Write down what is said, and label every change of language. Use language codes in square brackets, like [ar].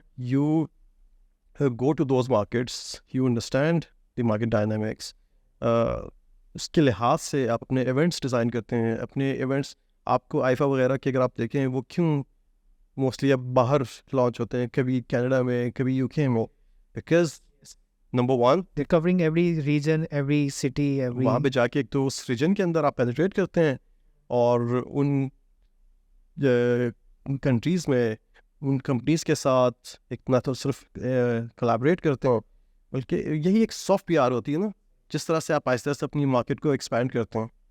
[en] you go to those markets, you understand the market dynamics, [ur] اس کے لحاظ سے آپ اپنے ایونٹس ڈیزائن کرتے ہیں. اپنے ایونٹس آپ کو آئیفا وغیرہ کے اگر آپ دیکھیں وہ کیوں موسٹلی اب باہر لانچ ہوتے ہیں, کبھی کینیڈا میں, کبھی یو کے میں, because number one [en] they're covering every region, every city, every [ur] وہاں پہ جا کے ایک تو اس ریجن کے اندر آپ پینیٹریٹ کرتے ہیں, اور ان کنٹریز میں ان کمپنیز کے ساتھ ایک نہ تو صرف کولابریٹ کرتے ہیں, بلکہ یہی ایک سافٹ پی آر ہوتی ہے نا, جس طرح سے آپ آہستہ آہستہ اپنی مارکیٹ کو ایکسپینڈ کرتے ہیں.